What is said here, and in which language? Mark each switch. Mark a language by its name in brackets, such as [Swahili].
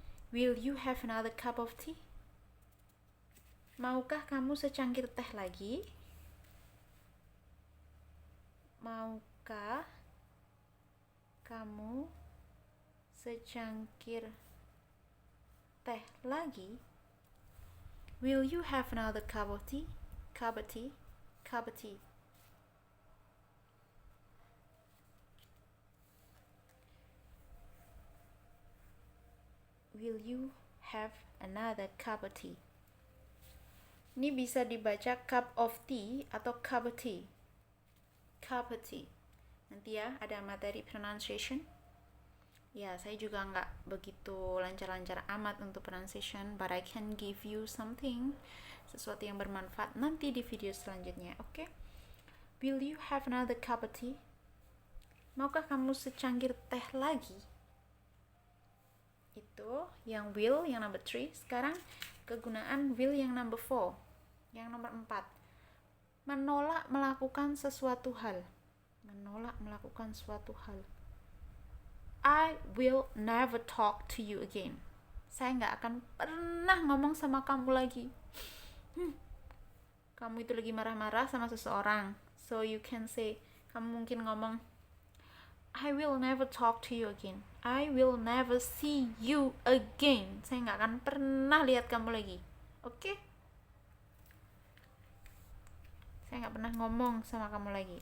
[English] Will you have another cup of tea? [Indonesian] Maukah kamu secangkir teh lagi? Maukah kamu secangkir teh lagi? [English] Will you have another cup of tea? Cup of tea? Cup of tea. Will you have another cup of tea? [Indonesian] Ini bisa dibaca cup of tea atau cup of tea. Cup of tea. Nanti ya ada materi pronunciation. Ya, saya juga nggak begitu lancar-lancar amat untuk pronunciation, [English] but I can give you something, [Indonesian] sesuatu yang bermanfaat nanti di video selanjutnya, oke? [English] Will you have another cup of tea? [Indonesian] Maukah kamu secangkir teh lagi? Itu yang will, yang number 3. Sekarang kegunaan will yang number 4, yang nomor 4. Menolak melakukan sesuatu hal. Menolak melakukan suatu hal. [English] I will never talk to you again. [Indonesian] Saya nggak akan pernah ngomong sama kamu lagi. Kamu itu lagi marah-marah sama seseorang. [English] So you can say, [Indonesian] kamu mungkin ngomong, [English] I will never talk to you again. I will never see you again. [Indonesian] Saya nggak akan pernah lihat kamu lagi. Oke? Saya nggak pernah ngomong sama kamu lagi.